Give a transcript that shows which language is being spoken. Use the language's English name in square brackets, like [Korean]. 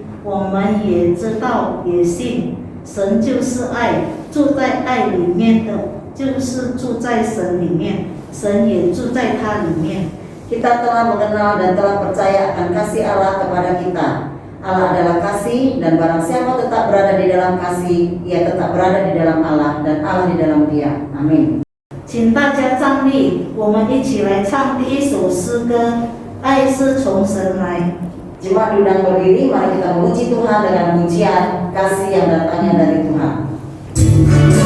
[Chinese] 我们也知道，也信，神就是爱，住在爱里面的，就是住在神里面，神也住在他里面。 [Indonesian] Kita telah mengenal dan telah percaya akan kasih Allah kepada kita. Allah adalah kasih, dan barang siapa tetap berada di dalam kasih, ia tetap berada di dalam Allah, dan Allah di dalam dia. Amin. [Chinese] 请大家站立，我们一起来唱第一首诗歌《爱是从神来》。 [Indonesian] Jemaat diundang berdiri, mari kita memuji Tuhan dengan pujian kasih yang datangnya dari Tuhan.